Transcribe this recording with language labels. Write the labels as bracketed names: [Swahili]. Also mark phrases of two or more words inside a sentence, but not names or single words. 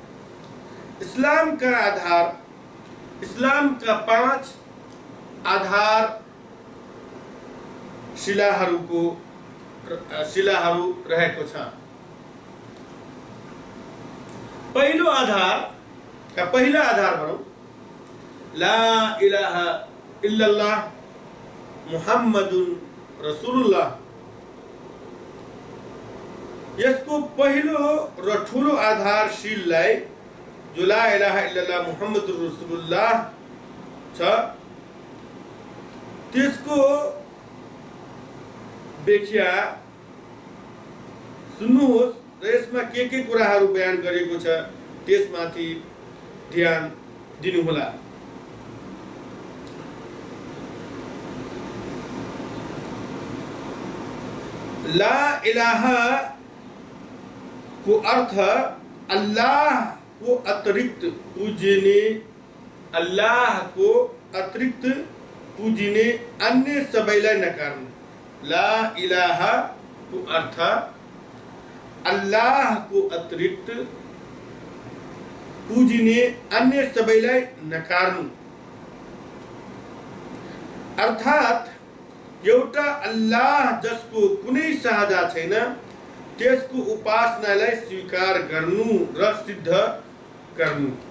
[Nepali] इस्लामका 5 आधार शिलाहरू रहेको छ। पहिला आधार भनौँ [Arabic] لا إله إلا الله محمد رسول الله. [Nepali] यसको पहिलो र ठुलो आधारशीललाई जो [Arabic] لا إله إلا الله محمد رسول الله [Nepali] छ त्यसको व्याख्या सुन्नुहोस् र यसमा के कुराहरू बयान गरेको छ त्यसमाथि ध्यान दिनुहोला। [Arabic] لا إله [Nepali] को अर्थ अल्लाह को अतिरिक्त पूजिने अन्य सबैलाई नकार्नु। [Arabic] لا إله [Nepali] को अर्थ अल्लाह को अतिरिक्त पूजिने अन्य सबैलाई नकार्नु अर्थात एउटा अल्लाह जसको कुनै साझा छैन त्यसको उपासनालाई स्वीकार गर्नु र सिद्ध गर्नु।